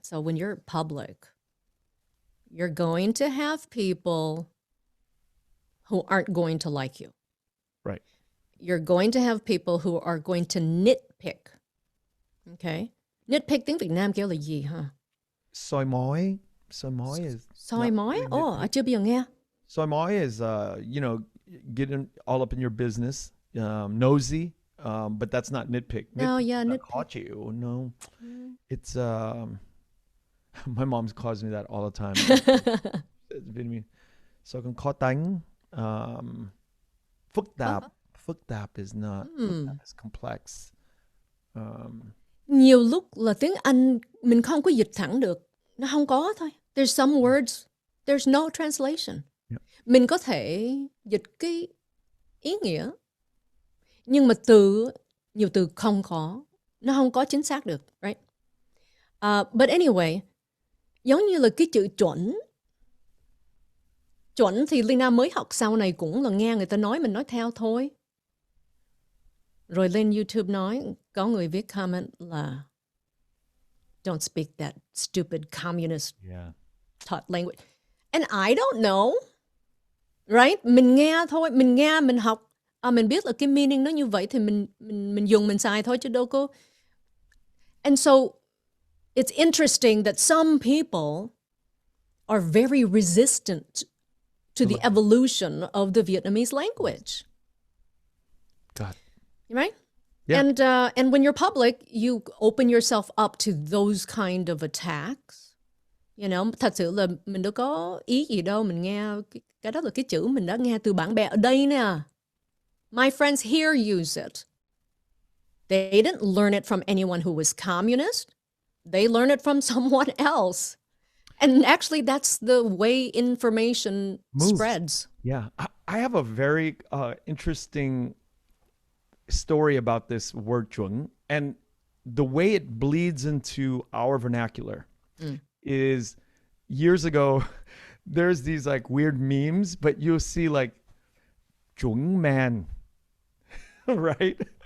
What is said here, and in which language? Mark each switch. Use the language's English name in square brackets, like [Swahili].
[English] So when you're public, you're going to have people who aren't going to like you. Right. You're going to have people who are going to nitpick. Okay? [Vietnamese] Nitpick tiếng Việt Nam kêu là gì hả? Soi mói. Soi mói is... Soi mói? Chưa bao giờ nghe. [English] Soi mói is, getting all up in your business. Nosy. But that's not nitpick. Nitpick. Caught you. No. It's my mom calls me that all the time. So I can [Vietnamese] khó tánh. phức tạp. Phức tạp [English] is not. [Vietnamese] Phức tạp [English] is complex. [Vietnamese] Nhiều lúc là tiếng Anh mình không có dịch thẳng được. Nó không có thôi. [English] There's some words, there's no translation. Yep. [Vietnamese] Mình có thể dịch cái ý nghĩa. Nhưng mà nhiều từ không có. Nó không có chính xác được. Right? [English] But anyway, [Vietnamese] giống như là cái chữ chuẩn. Chuẩn thì Leyna mới học sau này cũng là nghe người ta nói mình nói theo thôi. Rồi lên YouTube nói, có người viết comment là [English] don't speak that stupid communist taught language. And I don't know. [Vietnamese] Right? Mình nghe thôi, mình nghe, mình học. Mình biết là cái meaning nó như vậy thì mình dùng, mình xài thôi chứ đâu có. [English] And so it's interesting that some people are very resistant to the evolution of the Vietnamese language. God. Right? Yeah. And when you're public, you open yourself up to those kind of attacks. You know, [Vietnamese] thật sự là mình đâu có ý gì đâu. Mình nghe, cái đó là cái chữ mình đã nghe từ bạn bè ở đây nè. [English] My friends here use it. They didn't learn it from anyone who was communist. They learned it from someone else. And actually, that's the way information spreads. Yeah. I have a very interesting story about this word JUNG, and the way it bleeds into our vernacular is years ago, there's these like weird memes, but you'll see like JUNG man, right?